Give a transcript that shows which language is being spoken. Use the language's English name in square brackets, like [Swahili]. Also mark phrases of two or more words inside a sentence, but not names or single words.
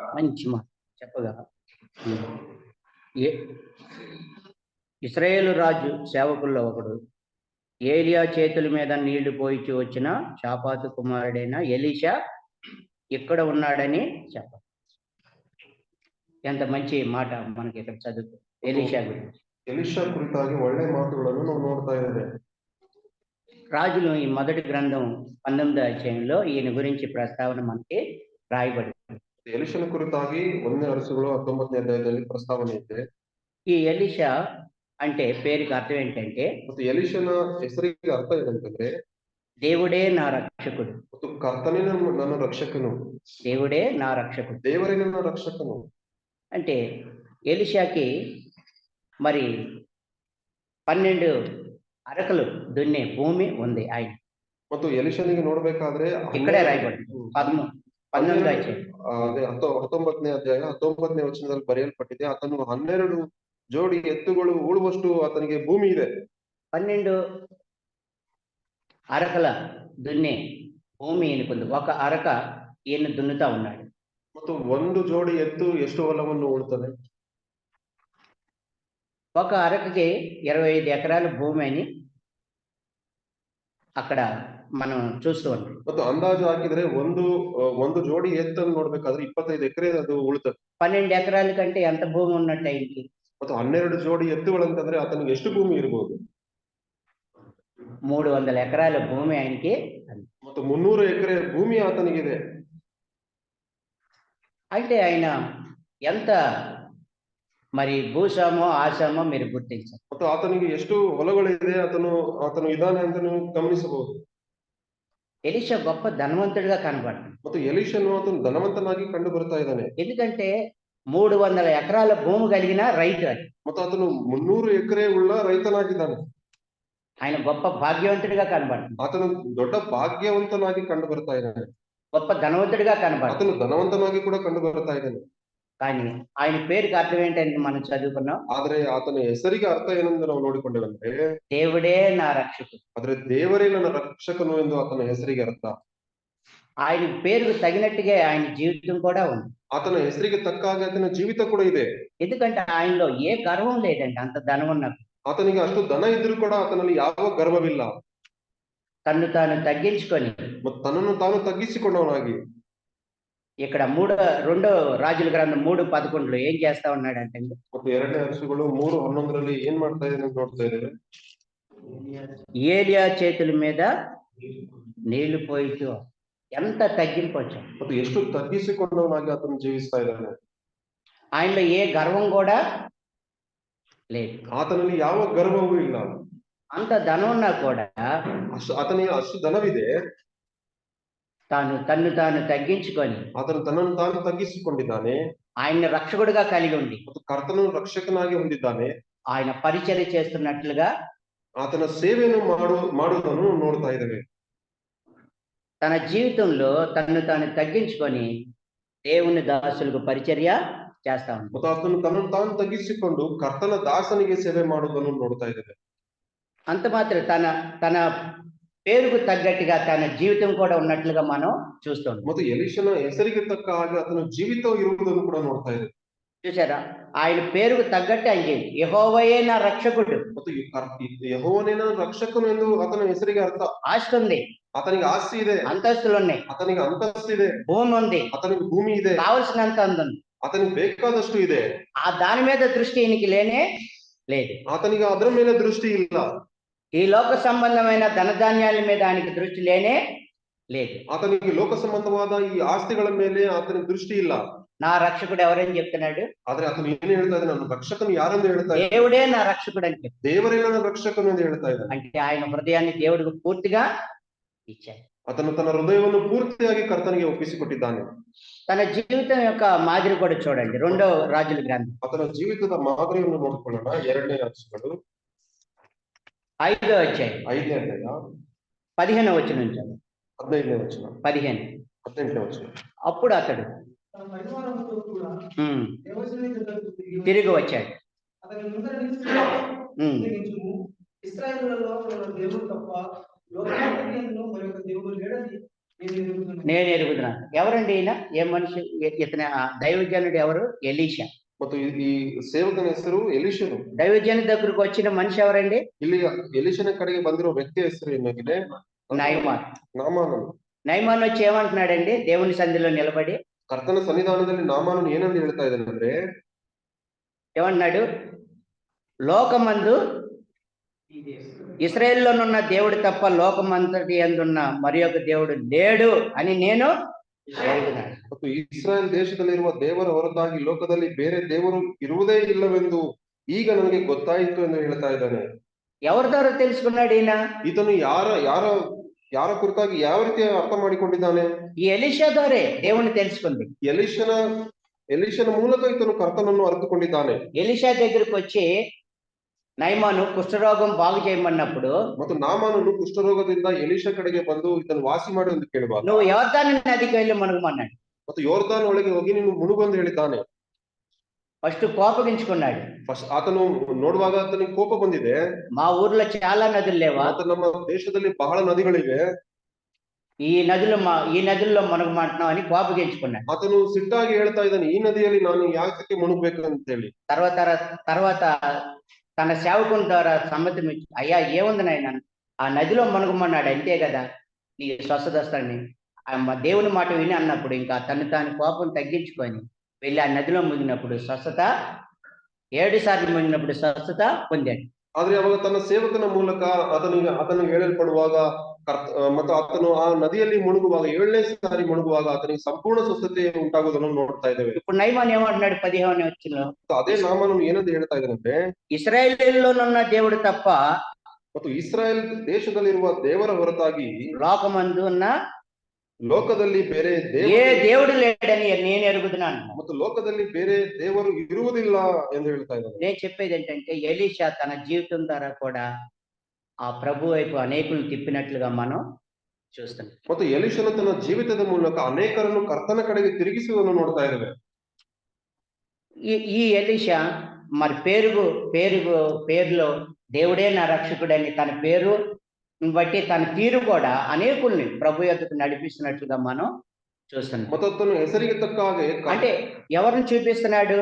[Telugu] మంచి మాట చెప్పగా ఇశ్రాయేలు రాజు సేవకుల్లో ఒకడు ఏలియా చేతుల మీద నీళ్లు పోయిచి వచ్చిన షాఫాతు కుమారుడైన ఎలీషా ఇక్కడ ఉన్నాడని చెప్ప. ఎంత మంచి మాట మనకి ఇక్కడ చదువు. ఎలీషా గురించి, [Kannada] ఎలీషా ಕುರಿತಾಗಿ ಒಳ್ಳೆ ಮಾತುಗಳನ್ನು ನಾವು ನೋಡ್ತಾ ಇದ್ದೇವೆ. [Telugu] రాజులు ఈ మొదటి గ్రంథం 19వ అధ్యాయంలో ఈయన గురించి ప్రస్తావన మనకి రాయబడింది. [Kannada] ಎಲೀಷನ ಕುರಿತಾಗಿ 1ನೇ ಅರಸಗಳು 19ನೇ ಅಧ್ಯಾಯದಲ್ಲಿ ಪ್ರಸ್ತಾವನೆ ಇದೆ. [Telugu] ఈ ఎలీషా అంటే పేరుకి అర్థం ఏంటంటే [Kannada] ಮತ್ತು ಎಲೀಷನ ಹೆಸರಿಗೆ ಅರ್ಥ ಏನಂತಂದ್ರೆ [Telugu] దేవుడే నా రక్షకుడు, [Kannada] ಮತ್ತು ಕರ್ತನೇ ನನ್ನ ರಕ್ಷಕನು, [Telugu] దేవుడే నా రక్షకుడు. [Kannada] ದೇವರೇ ನನ್ನ ರಕ್ಷಕನು. [Telugu] అంటే ఎలీషాకి మరి 12 అరకలు దున్నే భూమి ఉంది ఆయన. [Kannada] ಮತ್ತು ಎಲಿಷನಿಗೆ ನೋಡ್ಬೇಕಾದ್ರೆ [Telugu] ఇక్కడే రాయబడింది 19 అధ్యాయం. [Kannada] ಅದೇ 19ನೇ ಅಧ್ಯಾಯ 19ನೇ ವಚನದಲ್ಲಿ ಬರೆಯಲ್ಪಟ್ಟಿದೆ, ಆತನು 12 ಜೋಡಿ ಎತ್ತುಗಳು ಉಳುವಷ್ಟು ಆತನಿಗೆ ಭೂಮಿ ಇದೆ. [Telugu] 12 అరకల దున్నే భూమి ఈయనకుంది. ఒక అరక ఈయన దున్నుతా ఉన్నాడు. [Kannada] ಮತ್ತು ಒಂದು ಜೋಡಿ ಎತ್ತು ಎಷ್ಟು ಹೊಲವನ್ನು ಉಳ್ತದೆ? [Telugu] ఒక అరకకి 25 ఎకరాల భూమి అని అక్కడ మనం చూస్తూ ఉంటాం. [Kannada] ಮತ್ತು ಅಂದಾಜು ಹಾಕಿದ್ರೆ ಒಂದು ಜೋಡಿ ಎತ್ತನ್ನು ನೋಡ್ಬೇಕಾದ್ರೆ 25 ಎಕರೆ ಅದು ಉಳ್ತದೆ. [Telugu] 12 ఎకరాల కంటే ఎంత భూమి ఉన్నట్టు ఆయనకి? [Kannada] ಮತ್ತು 12 ಜೋಡಿ ಎತ್ತುಗಳಂತಂದ್ರೆ ಆತನಿಗೆ ಎಷ್ಟು ಭೂಮಿ ಇರ್ಬೋದು? [Telugu] 300 ఎకరాల భూమి ఆయనకి. [Kannada] ಮತ್ತು 300 ಎಕರೆ ಭೂಮಿ ಆತನಿಗಿದೆ. [Telugu] అంటే ఆయన ఎంత మరి భూస్వామో ఆశామో మీరు గుర్తించాలి. [Kannada] ಮತ್ತು ಆತನಿಗೆ ಎಷ್ಟು ಹೊಲಗಳಿದೆ ಆತನು ಇದ್ದಾನೆ ಅಂತ ನೀವು ಗಮನಿಸಬಹುದು. [Telugu] ఎలీషా గొప్ప ధనవంతుడిగా కనబడ్డాడు. [Kannada] ಮತ್ತು ಎಲೀಷನು ಆತನು ಧನವಂತನಾಗಿ ಕಂಡು ಬರ್ತಾ ಇದ್ದಾನೆ. [Telugu] ఎందుకంటే 300 ఎకరాల భూమి కలిగిన రైతు అది. [Kannada] ಮತ್ತು ಆತನು 300 ಎಕರೆ ಉಳ್ಳ ರೈತನಾಗಿದ್ದಾನೆ. [Telugu] ఆయన గొప్ప భాగ్యవంతుడిగా కనబడ్డాడు. [Kannada] ಆತನು ದೊಡ್ಡ ಭಾಗ್ಯವಂತನಾಗಿ ಕಂಡು ಬರ್ತಾ ಇದ್ದಾನೆ. [Telugu] గొప్ప ధనవంతుడిగా కనబడ్డాడు. [Kannada] ಆತನು ಧನವಂತನಾಗಿ ಕೂಡ ಕಂಡು ಬರ್ತಾ ಇದ್ದಾನೆ. [Telugu] కానీ ఆయన పేరుకి అర్థం ఏంటంటే మనం చదువుకున్నాం, [Kannada] ಆದ್ರೆ ಆತನ ಹೆಸರಿಗೆ ಅರ್ಥ ಏನೆಂದು ನಾವು ನೋಡಿಕೊಂಡೇವಂದ್ರೆ [Telugu] దేవుడే నా రక్షకుడు. [Kannada] ಆದ್ರೆ ದೇವರೇ ನನ್ನ ರಕ್ಷಕನು ಎಂದು ಆತನ ಹೆಸರಿಗೆ ಅರ್ಥ. [Telugu] ఆయన పేరుకు తగినట్టుగా ఆయన జీవితం కూడా ఉంది. [Kannada] ಆತನ ಹೆಸರಿಗೆ ತಕ್ಕ ಹಾಗೆ ಆತನ ಜೀವಿತ ಕೂಡ ಇದೆ. [Telugu] ఎందుకంటే ఆయనలో ఏ గర్వం లేదండి, అంత ధనం ఉన్నప్పుడు. [Kannada] ಆತನಿಗೆ ಅಷ್ಟು ಧನ ಇದ್ರೂ ಕೂಡ ಆತನಲ್ಲಿ ಯಾವ ಗರ್ವವಿಲ್ಲ. [Telugu] తన్ను తాను తగ్గించుకొని [Kannada] ಮತ್ತು ತನ್ನನ್ನು ತಾನು ತಗ್ಗಿಸಿಕೊಂಡವನಾಗಿ [Telugu] ఇక్కడ 2 రాజుల గ్రంథం 3:11 ఏం చేస్తా ఉన్నాడంటే, [Kannada] ಮತ್ತು 2ನೇ ಅರಸುಗಳು 3:11 ಏನ್ ಮಾಡ್ತಾ ಇದ್ದಾನೆ ಅಂತ ನೋಡ್ತಾ ಇದ್ದೇವೆ. [Telugu] ఏలియా చేతుల మీద నీళ్లు పోయితూ ఎంత తగ్గింపు వచ్చాడు. [Kannada] ಮತ್ತು ಎಷ್ಟು ತಗ್ಗಿಸಿಕೊಂಡವನಾಗಿ ಆತನು ಜೀವಿಸ್ತಾ ಇದ್ದಾನೆ. [Telugu] ఆయనలో ఏ గర్వం కూడా లేదు. [Kannada] ಆತನಲ್ಲಿ ಯಾವ ಗರ್ವವೂ ಇಲ್ಲ. [Telugu] అంత ధనం ఉన్నా కూడా [Kannada] ಆತನಿಗೆ ಅಷ್ಟು ಧನವಿದೆ, [Telugu] తన్ను తాను తగ్గించుకొని [Kannada] ಆತನು ತನ್ನನ್ನು ತಾನು ತಗ್ಗಿಸಿಕೊಂಡಿದ್ದಾನೆ. [Telugu] ఆయన్ని రక్షకుడిగా కలిగి ఉండి [Kannada] ಮತ್ತು ಕರ್ತನು ರಕ್ಷಕನಾಗಿ ಹೊಂದಿದ್ದಾನೆ. [Telugu] ఆయన పరిచర్య చేస్తున్నట్లుగా [Kannada] ಆತನ ಸೇವೆಯನ್ನು ಮಾಡುವುದನ್ನು ನೋಡ್ತಾ ಇದ್ದೇವೆ. [Telugu] తన జీవితంలో తన్ను తాను తగ్గించుకొని దేవుని దాసులకు పరిచర్య చేస్తా ఉంది. [Kannada] ಮತ್ತು ಆತನು ತನ್ನನ್ನು ತಾನು ತಗ್ಗಿಸಿಕೊಂಡು ಕರ್ತನ ದಾಸನಿಗೆ ಸೇವೆ ಮಾಡುವುದನ್ನು ನೋಡ್ತಾ ಇದ್ದೇವೆ. [Telugu] అంత మాత్రం తన పేరుకు తగ్గట్టుగా తన జీవితం కూడా ఉన్నట్లుగా మనం చూస్తాం. [Kannada] ಮತ್ತು ಎಲೀಷನ ಹೆಸರಿಗೆ ತಕ್ಕ ಹಾಗೆ ಆತನ ಜೀವಿತ ಇರುವುದನ್ನು ಕೂಡ ನೋಡ್ತಾ ಇದ್ದೇವೆ. [Telugu] చూసారా, ఆయన పేరుకు తగ్గట్టు ఆయన యెహోవాయే నా రక్షకుడు. [Kannada] ಮತ್ತು ಯೆಹೋವನೇ ನನ್ನ ರಕ್ಷಕನು ಎಂದು ಆತನ ಹೆಸರಿಗೆ ಅರ್ಥ. [Telugu] ఆస్తి ఉంది, [Kannada] ಆತನಿಗೆ ಆಸ್ತಿ ಇದೆ, [Telugu] అంతస్తులు ఉన్నాయి, [Kannada] ಆತನಿಗೆ ಅಂತಸ್ತು ಇದೆ, [Telugu] భూమి ఉంది, [Kannada] ಆತನಿಗೆ ಭೂಮಿ ಇದೆ, [Telugu] కావలసినంత ఉంది. [Kannada] ಆತನಿಗೆ ಬೇಕಾದಷ್ಟು ಇದೆ. [Telugu] దాని మీద దృష్టి ఈయనకి లేనే లేదు. [Kannada] ಆತನಿಗೆ ಅದರ ಮೇಲೆ ದೃಷ್ಟಿ ಇಲ್ಲ. [Telugu] ఈ లోక సంబంధమైన ధనధాన్యాల మీద ఆయనకి దృష్టి లేనే లేదు. [Kannada] ಆತನಿಗೆ ಲೋಕ ಸಂಬಂಧವಾದ ಈ ಆಸ್ತಿಗಳ ಮೇಲೆ ಆತನಿಗೆ ದೃಷ್ಟಿ ಇಲ್ಲ. [Telugu] నా రక్షకుడు ఎవరని చెప్తున్నాడు? [Kannada] ಆದ್ರೆ ಆತನು ಏನ್ ಹೇಳ್ತಾ ಇದ್ದಾನೆ? ನನ್ನ ರಕ್ಷಕನು ಯಾರೆಂದು ಹೇಳ್ತಾ ಇದ್ದಾನೆ? [Telugu] దేవుడే నా రక్షకుడు అని చెప్తాడు. [Kannada] ದೇವರೇ ನನ್ನ ರಕ್ಷಕನು ಎಂದು ಹೇಳ್ತಾ ಇದ್ದಾನೆ. [Telugu] అంటే ఆయన హృదయాన్ని దేవుడికి పూర్తిగా ఇచ్చాడు. [Kannada] ಆತನು ತನ್ನ ಹೃದಯವನ್ನು ಪೂರ್ತಿಯಾಗಿ ಕರ್ತನಿಗೆ ಒಪ್ಪಿಸಿಕೊಟ್ಟಿದ್ದಾನೆ. [Telugu] తన జీవితం యొక్క మాదిరి కూడా చూడండి, 2వ రాజుల గ్రంథం [Kannada] ಆತನ ಜೀವಿತದ ಮಾದರಿಯನ್ನು ನೋಡಿಕೊಳ್ಳೋಣ. 2ನೇ ಅರಸುಗಳು [Telugu] 5వ అధ్యాయం [Kannada] 5ನೇ ಅಧ್ಯಾಯ [Telugu] 15వ వచనం నుంచి [Kannada] 15ನೇ ವಚನ 15. 18ನೇ ವಚನ. [Telugu] అప్పుడు అతడు తిరిగి వచ్చాడు. నేను ఎరుగుతున్నాను. ఎవరండి ఈయన? ఏ మనిషి? ఇతని దైవజనుడు ఎవరు? ఎలీషా. [Kannada] ಮತ್ತು ಈ ಸೇವಕನ ಹೆಸರು ಎಲೀಷನು. [Telugu] దైవజను దగ్గరకు వచ్చిన మనిషి ఎవరండి? [Kannada] ಇಲ್ಲಿ ಎಲೀಷನ ಕಡೆಗೆ ಬಂದಿರೋ ವ್ಯಕ್ತಿ ಹೆಸರು ಏನಾಗಿದೆ? [Telugu] నయమాన్. [Kannada] ನಾಮಾನನು. [Telugu] నయమాన్ వచ్చి ఏమంటున్నాడండి దేవుని సన్నిధిలో నిలబడి? [Kannada] ಕರ್ತನ ಸನ್ನಿಧಾನದಲ್ಲಿ ನಾಮಾನನು ಏನಂತ ಹೇಳ್ತಾ ಇದ್ದಾನೆ ಅಂದ್ರೆ, [Telugu] ఏమంటున్నాడు? లోకమందు ఇశ్రాయేలులోనున్న దేవుడు తప్ప లోకమంతటి యందున్న మరి ఒక దేవుడు లేడు అని నేను ఎరుగుతున్నాను. [Kannada] ಮತ್ತು ಇಸ್ರಾಯೇಲ್ ದೇಶದಲ್ಲಿರುವ ದೇವರ ಹೊರತಾಗಿ ಲೋಕದಲ್ಲಿ ಬೇರೆ ದೇವರು ಇರುವುದೇ ಇಲ್ಲವೆಂದು ಈಗ ನನಗೆ ಗೊತ್ತಾಯಿತು ಎಂದು ಹೇಳ್ತಾ ಇದ್ದಾನೆ. [Telugu] ఎవరి ద్వారా తెలుసుకున్నాడు ఈయన? [Kannada] ಈತನು ಯಾರ ಯಾರ ಕುರಿತಾಗಿ ಯಾವ ರೀತಿ ಅರ್ಥ ಮಾಡಿಕೊಂಡಿದ್ದಾನೆ? [Telugu] ఈ ఎలీషా ద్వారే దేవుణ్ణి తెలుసుకుంది. [Kannada] ಎಲೀಷನ ಮೂಲಕ ಈತನು ಕರ್ತನನ್ನು ಅರಿತುಕೊಂಡಿದ್ದಾನೆ. [Telugu] ఎలీషా దగ్గరికి వచ్చి నయమాను కుష్ఠరోగం బాగు చేయమన్నప్పుడు, [Kannada] ಮತ್ತು ನಾಮಾನನು ಕುಷ್ಠರೋಗದಿಂದ ಎಲೀಷ ಕಡೆಗೆ ಬಂದು ಇದನ್ನು ವಾಸಿ ಮಾಡಿ ಎಂದು ಕೇಳುವಾಗ, [Telugu] నువ్వు యోర్దాను నదికి వెళ్ళి మునుగుమన్నాడు. [Kannada] ಮತ್ತು ಯೋರ್ದಾನ್ ಒಳಗೆ ಹೋಗಿ ನೀನು ಮುಳುಗು ಎಂದು ಹೇಳಿದ್ದಾನೆ. [Telugu] ఫస్ట్ కోపగించుకున్నాడు. [Kannada] ಆತನು ನೋಡುವಾಗ ಆತನಿಗೆ ಕೋಪ ಬಂದಿದೆ. [Telugu] మా ఊర్లో చాలా నదులు లేవా, [Kannada] ನಮ್ಮ ದೇಶದಲ್ಲಿ ಬಹಳ ನದಿಗಳಿವೆ, [Telugu] ఈ నదుల్లో మునగమంటున్నావు అని కోపగించుకున్నాడు. [Kannada] ಆತನು ಸಿಟ್ಟಾಗಿ ಹೇಳ್ತಾ ಇದ್ದಾನೆ, ಈ ನದಿಯಲ್ಲಿ ನಾನು ಯಾಕೆ ಮುಳುಗಬೇಕು ಅಂತ ಹೇಳಿ. [Telugu] తర్వాత తన సేవకుని ద్వారా సమ్మతి, అయ్యా ఏముంది నాయన, ఆ నదిలో మునగమన్నాడు అంతే కదా, నీ స్వస్థత వస్తాడని దేవుని మాట విని అన్నప్పుడు ఇంకా తాను కోపం తగ్గించుకొని వెళ్ళి ఆ నదిలో మునిగినప్పుడు స్వస్థత, 7 సార్లు మునిగినప్పుడు స్వస్థత పొందాడు. [Kannada] ಆದ್ರೆ ಅವಾಗ ತನ್ನ ಸೇವಕನ ಮೂಲಕ ಆತನಿಗೆ ಹೇಳಲ್ಪಡುವಾಗ ಮತ್ತು ಆತನು ಆ ನದಿಯಲ್ಲಿ ಮುಳುಗುವಾಗ 7ನೇ ಸಾರಿ ಮುಳುಗುವಾಗ ಆತನಿಗೆ ಸಂಪೂರ್ಣ ಸ್ವಸ್ಥತೆ ಉಂಟಾಗುವುದನ್ನು ನೋಡ್ತಾ ಇದ್ದೇವೆ. [Telugu] ఇప్పుడు నయమాను ఏమంటున్నాడు 15వ వచనంలో, [Kannada] ಅದೇ ನಾಮಾನನು ಏನಂತ ಹೇಳ್ತಾ ಇದ್ದಾನಂದ್ರೆ, [Telugu] ఇశ్రాయేలులోనున్న దేవుడు తప్ప [Kannada] ಮತ್ತು ಇಸ್ರಾಯೇಲ್ ದೇಶದಲ್ಲಿರುವ ದೇವರ ಹೊರತಾಗಿ [Telugu] లోకమందు ఉన్న [Kannada] ಲೋಕದಲ್ಲಿ ಬೇರೆ [Telugu] ఏ దేవుడు లేడని నేను ఎరుగుతున్నాను. [Kannada] ಮತ್ತು ಲೋಕದಲ್ಲಿ ಬೇರೆ ದೇವರು ಇರುವುದಿಲ್ಲ ಎಂದು ಹೇಳ್ತಾ ಇದ್ದಾನೆ. [Telugu] నేను చెప్పేది ఏంటంటే, ఎలీషా తన జీవితం ద్వారా కూడా ఆ ప్రభు వైపు అనేకులను తిప్పినట్లుగా మనం చూస్తున్నాం. [Kannada] ಮತ್ತು ಎಲೀಷನು ತನ್ನ ಜೀವಿತದ ಮೂಲಕ ಅನೇಕರನ್ನು ಕರ್ತನ ಕಡೆಗೆ ತಿರುಗಿಸುವುದನ್ನು ನೋಡ್ತಾ ಇದ್ದೇವೆ. [Telugu] ఈ ఎలీషా మరి పేరులో దేవుడే నా రక్షకుడని తన పేరు బట్టి తన తీరు కూడా అనేకుల్ని ప్రభు యొద్దకు నడిపిస్తున్నట్లుగా మనం చూస్తున్నాం. [Kannada] ಮತ್ತು ಆತನು ಹೆಸರಿಗೆ ತಕ್ಕ ಹಾಗೆ [Telugu] అంటే ఎవరిని చూపిస్తున్నాడు?